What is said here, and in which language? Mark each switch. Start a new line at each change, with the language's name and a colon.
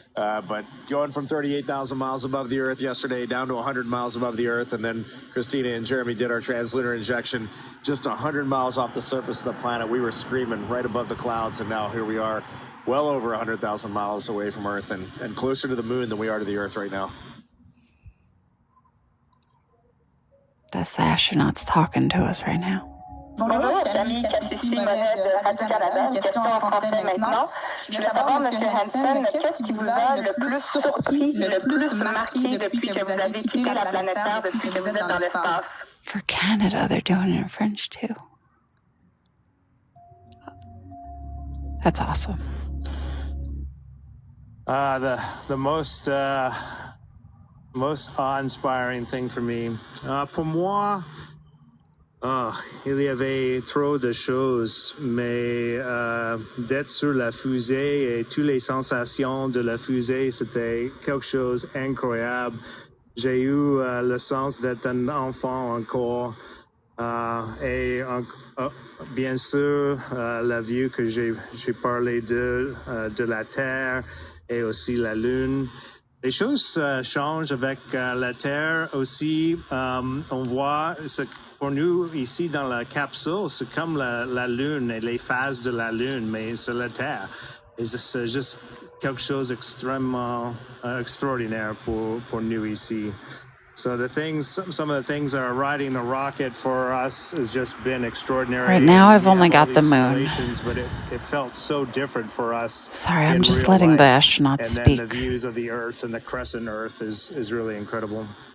English: But going from 38,000 miles above the Earth yesterday down to 100 miles above the Earth, and then Christina and Jeremy did our translunar injection just 100 miles off the surface of the planet. We were screaming right above the clouds, and now here we are well over 100,000 miles away from Earth and closer to the moon than we are to the Earth right now. That's the astronauts talking to us right now.
French: Bonjour, Jeremy Hansen de Radio-Canada. Une question en français maintenant. Je veux savoir, M. Hansen, qu'est-ce qui vous a le plus surpris, le plus marqué depuis que vous avez quitté la planète Terre, depuis que vous êtes dans l'espace?
English: For Canada, they're doing it in French too. That's awesome. The most awe-inspiring thing for me,
French: pour moi, il y avait trop de choses, mais d'être sur la fusée et toutes les sensations de la fusée, c'était quelque chose d'incroyable. J'ai eu le sens d'être un enfant encore, et bien sûr, la vue que j'ai parlé de la Terre et aussi la Lune. Les choses changent avec la Terre aussi. On voit, pour nous, ici dans la capsule, c'est comme la Lune et les phases de la Lune, mais c'est la Terre. Et c'est juste quelque chose d'extrêmement extraordinaire pour nous ici.
English: So some of the things that are riding the rocket for us has just been extraordinary. Right now, I've only got the moon. But it felt so different for us. Sorry, I'm just letting the astronauts speak. And then the views of the Earth and the crescent Earth is really incredible.